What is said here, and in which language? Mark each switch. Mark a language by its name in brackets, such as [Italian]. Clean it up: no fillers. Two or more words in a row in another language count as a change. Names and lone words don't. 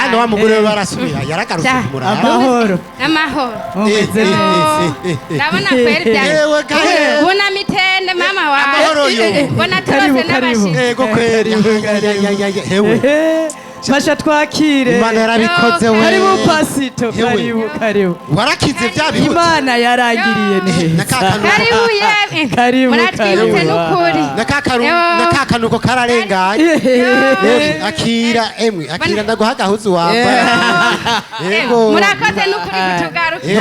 [Rundi] kandi wa mugore we barasubira yaragarutse kumuraba amahoro ndabona kweri byanjye ubona mitende mama wawe amahoro yo bona turose n'abashitsi yego kweri hewe Basha twakire Imana yarabikoze we [Swahili] karibu pasito karibu [Rundi] warakize bya bihuta Imana yarangiriye neza karibu muratwibutse n'ukuri nakakanuko kararenganye akira ndaguha gahuzu wambaye yego murakoze n'ukuri kutugaruka